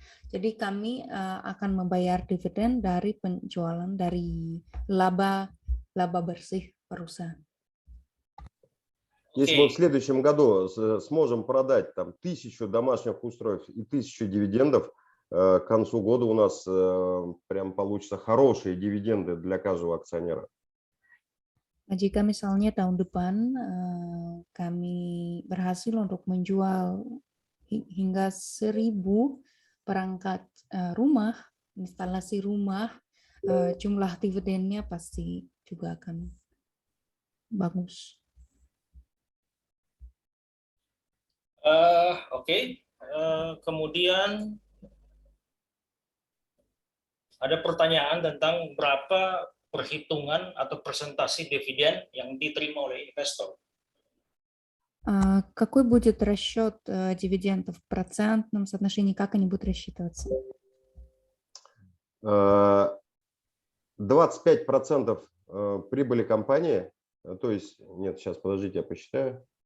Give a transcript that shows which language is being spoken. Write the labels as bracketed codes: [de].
[id] Jadi kami akan membayar dividen dari penjualan dari laba bersih perusahaan. [ru] Если мы в следующем году сможем продать там 1000 домашних устройств и 1000 дивидендов, к концу года у нас прям получатся хорошие дивиденды для каждого акционера. [id] Jika misalnya tahun depan kami berhasil untuk menjual hingga 1000 perangkat rumah, instalasi rumah, jumlah dividennya pasti juga akan bagus. Oke. Kemudian ada pertanyaan tentang berapa perhitungan atau presentasi dividen yang diterima oleh investor. [ru] Какой будет расчет дивидендов в процентном соотношении, как они будут рассчитываться? 25% прибыли компании, то есть, нет, сейчас, подождите, я посчитаю.